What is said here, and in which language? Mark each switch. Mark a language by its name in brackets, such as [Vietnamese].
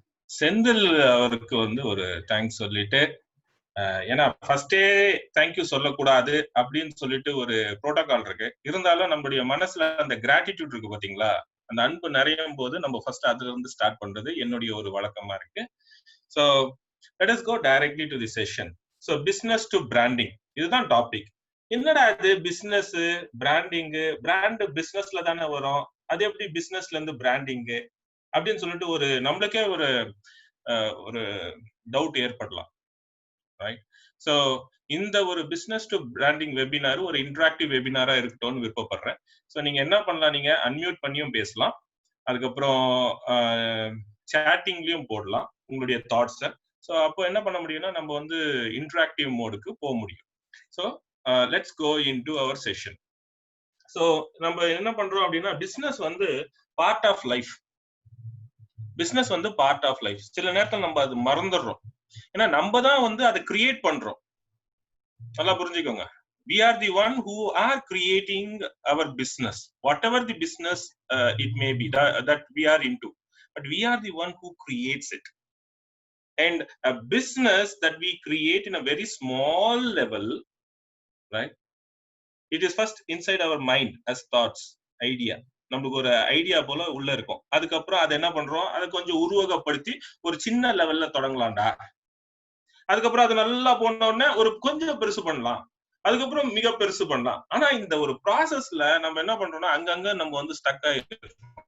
[Tamil] செந்தில் அவருக்கு ஒரு தேங்க்ஸ் சொல்லிட்டு, ஏன்னா ஃபர்ஸ்டே தேங்க்யூ சொல்லக்கூடாது அப்படின்னு சொல்லிட்டு ஒரு புரோட்டோகால் இருக்கு. இருந்தாலும் நம்மளுடைய மனசுல அந்த கிராட்டிடியூட் இருக்கு பாத்தீங்களா, அந்த அன்பு நிறையும் போது நம்ம ஃபர்ஸ்ட் அதுல இருந்து ஸ்டார்ட் பண்றது என்னுடைய ஒரு வழக்கமா இருக்கு. So [English] let us go directly to the session. So business to branding [Tamil] இதுதான் டாபிக். என்னடா இது பிசினஸ் பிராண்டிங், பிராண்ட் பிசினஸ்ல தானே வரும், அது எப்படி பிசினஸ்ல இருந்து பிராண்டிங் அப்படின்னு சொல்லிட்டு ஒரு நம்மளுக்கே ஒரு டவுட் ஏற்படலாம், ரைட்? ஸோ இந்த ஒரு பிசினஸ் டு பிராண்டிங் வெபினார் ஒரு இன்டராக்டிவ் வெபினாரா இருக்கட்டும்னு விருப்பப்படுறேன். ஸோ நீங்க என்ன பண்ணலாம், நீங்க அன்மியூட் பண்ணியும் பேசலாம், அதுக்கப்புறம் சாட்டிங்லயும் போடலாம் உங்களுடைய தாட்ஸை. ஸோ அப்போ என்ன பண்ண முடியும்னா நம்ம வந்து இன்டராக்டிவ் மோடுக்கு போக முடியும். So let's go into our session. So நம்ம என்ன பண்றோம் அப்படின்னா, பிசினஸ் வந்து பார்ட் ஆஃப் லைஃப். பிசினஸ் வந்து பார்ட் ஆஃப் லைஃப். சில நேரத்தில் நம்ம அது மறந்துடுறோம், ஏன்னா நம்ம தான் வந்து அதை கிரியேட் பண்றோம். நல்லா புரிஞ்சுக்கோங்க. [English] We are the one who are creating our business, whatever the business it may be that we are into, but we are the one who creates it. And a business that we create in a very small level, right, it is first inside our mind as thoughts, idea. [Tamil] நமக்கு ஒரு idea போல உள்ள இருக்கும். அதுக்கப்புறம் அதை என்ன பண்றோம், அதை கொஞ்சம் உருவகப்படுத்தி ஒரு சின்ன லெவல்ல தொடங்கலாம்டா, அதுக்கப்புறம் அது நல்லா போன உடனே ஒரு கொஞ்சம் பெருசு பண்ணலாம், அதுக்கப்புறம் மிக பெருசு பண்ணலாம். ஆனா இந்த ஒரு ப்ராசஸ்ல நம்ம என்ன பண்றோம்னா அங்கங்க நம்ம வந்து ஸ்டக் ஆயிடுறோம்.